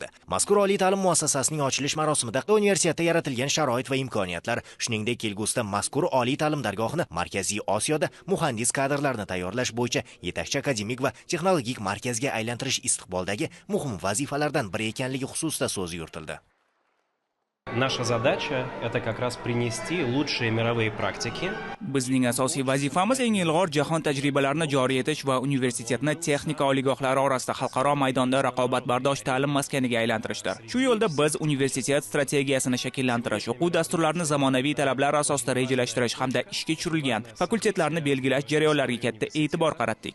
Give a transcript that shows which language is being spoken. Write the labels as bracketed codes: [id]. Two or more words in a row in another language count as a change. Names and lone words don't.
[uz] Mazkur oliy ta'lim muassasasining ochilish marosimida universitetda yaratilgan sharoit va imkoniyatlar, shuningdek kelgusida mazkur oliy ta'lim dargohini Markaziy Osiyoda muhandis kadrlarni tayyorlash bo'yicha yetakchi akademik va texnologik markazga aylantirish istiqboldagi muhim vazifalardan biri ekanligi xususida so'z yuritildi. [ru] Наша задача – это как раз принести лучшие мировые практики. [uz] Bizning asosiy vazifamiz eng ilg'or jahon tajribalarini joriy etish va universitetni texnika oliygohlari orasida xalqaro maydonda raqobatbardosh ta'lim maskaniga aylantirishdir. Shu yo'lda biz universitet strategiyasini shakllantirish, o'quv dasturlarini zamonaviy talablar asosida rejalashtirish hamda ishga tushirilgan fakultetlarni belgilash jarayonlariga katta e'tibor qaratdik.